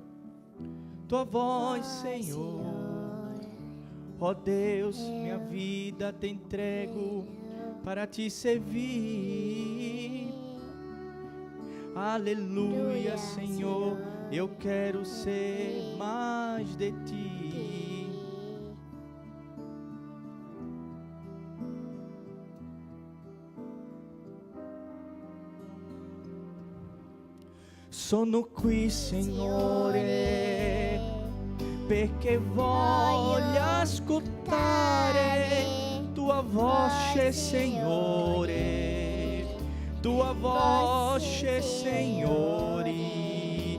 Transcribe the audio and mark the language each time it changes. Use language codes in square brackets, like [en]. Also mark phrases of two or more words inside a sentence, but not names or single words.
[pt] Tua voz, Senhor. Ó Deus, minha vida te entrego para te servir. Aleluia, Senhor, eu quero ser mais de ti. [it] Sono qui, Signore, perché voglio ascoltare tua voce, Signore, tua voce, Signore.